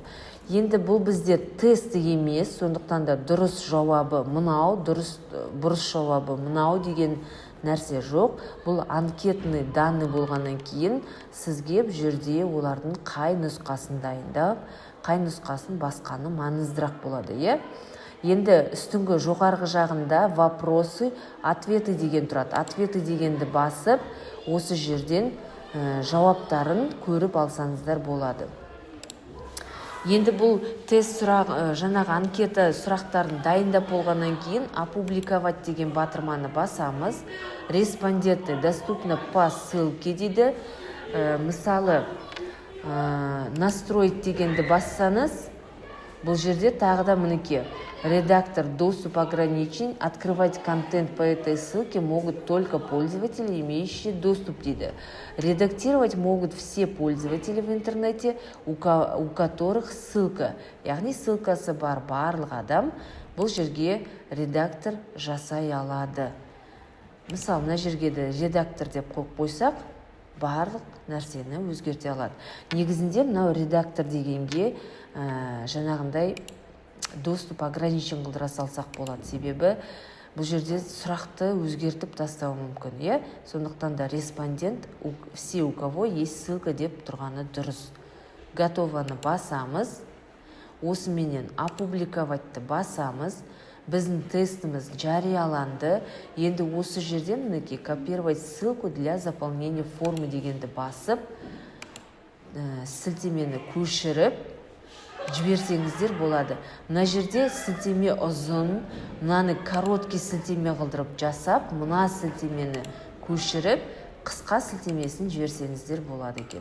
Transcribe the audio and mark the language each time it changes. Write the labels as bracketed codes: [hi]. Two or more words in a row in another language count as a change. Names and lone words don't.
[kk] Енді бұл бізде тесті емес, сондықтан да дұрыс жауабы мынау, бұрыс жауабы мынау деген нәрсе жоқ. Бұл [ru] анкетный данный [kk] болғаннан кейін сізге бұл жерде олардың қай нұсқасын дайындап, қай нұсқасын басқаны маңыздырақ болады. Енді үстіңгі жоғарғы жағында [ru] вопросы, ответы [kk] деген тұрады. Ответы дегенді басып, осы жерден жауаптарын көріп алсаңыздар болады. Енді бұл тест жаңағы анкета сұрақтарын дайындап болғаннан кейін опубликовать деген батырманы басамыз. [ru] Респонденты доступны по ссылке дейді. Мысалы, настроить дегенді бассаңыз, Бұл жерде тағы да мінеке. Редактор доступ ограничен. Открывать контент по этой ссылке могут только пользователи, имеющие доступ дейді. Редактировать могут все пользователи в интернете, у которых ссылка. [kk] Яғни ссылкасы бар барлық адам бұл жерге редактор жасай алады. Мысалы, мына жерге де редактор деп қойып қойсақ, барлық нәрсені өзгерте алады. Негізінде мынау редактор дегенге жаңағындай [ru] доступ ограничен [kk] қылдыра салсақ болады. Себебі бұл жерде сұрақты өзгертіп тастауы мүмкін. Сондықтан да респондент [ru] все, у кого есть ссылка [kk] деп тұрғаны дұрыс. Готованы басамыз. Осыменен опубликоватты басамыз. Біздің тестіміз жарияланды. Енді осы жерден мінеке [ru] копировать ссылку для заполнения формы [kk] дегенді басып, сілтемені көшіріп жіберсеңіздер болады. Мына жерде сілтеме ұзын, мынаны короткий сілтеме қылдырып жасап, мына сілтемені көшіріп, қысқа сілтемесін жіберсеңіздер болады екен.